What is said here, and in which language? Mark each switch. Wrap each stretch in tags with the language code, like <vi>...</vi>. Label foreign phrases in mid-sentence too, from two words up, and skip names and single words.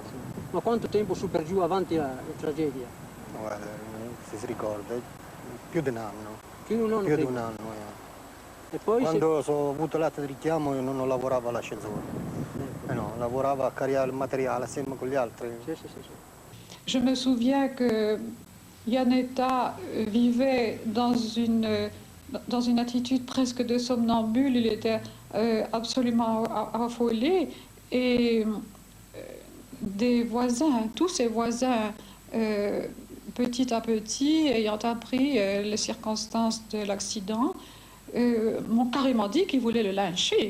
<it>Ma quanto tempo su per giù avanti la tragedia? Guarda, se si ricorda, più di un anno, Più di un anno più di prima. un anno. E poi Quando ho avuto latte di richiamo io non lavoravo all'ascensore, no, lavoravo a caricare il materiale assieme con gli altri. Sì, sì, sì, sì.</it> <fr>Je me souviens que Yanetta vivait dans une attitude presque de somnambule. Il était absolument affolé. Et des voisins, tous ses voisins, petit à petit, ayant appris les circonstances de l'accident, m'ont carrément dit qu'ils voulaient le lyncher.</fr>